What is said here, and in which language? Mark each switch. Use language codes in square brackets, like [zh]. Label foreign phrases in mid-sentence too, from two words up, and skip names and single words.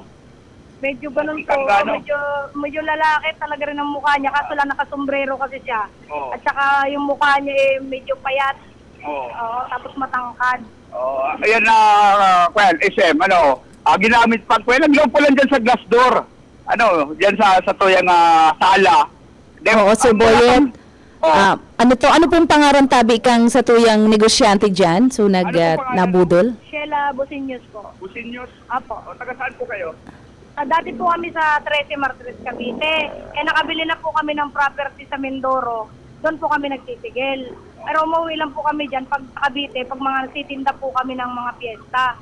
[tl] Medyo ganun po, Sanggano. medyo lalaki talaga rin ang mukha niya, kaso lang nakasombrero kasi siya. Oo. At saka yung mukha niya medyo payat. Oo. Oo, tapos matangkad. Ayan na, SM, ginamit pa ko. Naglaw po lang dyan sa glass door. [bik] Ano, dyan sa tuyang sala. Oo, Sir Boyet. Ano pong pangaran tabi kang sa tuyang negosyante dyan? So, [tl] Ano po pangalan? nabudol? Sheila Bosinyos po. Businyos. Apo. O, taga saan po kayo? Dati po kami sa 13 Martires, Cavite. Nakabili na po kami ng property sa Mindoro. Doon po kami nagtitigil. Pero umuwi lang po kami dyan pag sa Cavite, pag mga nagtitinda po kami ng mga piyesta.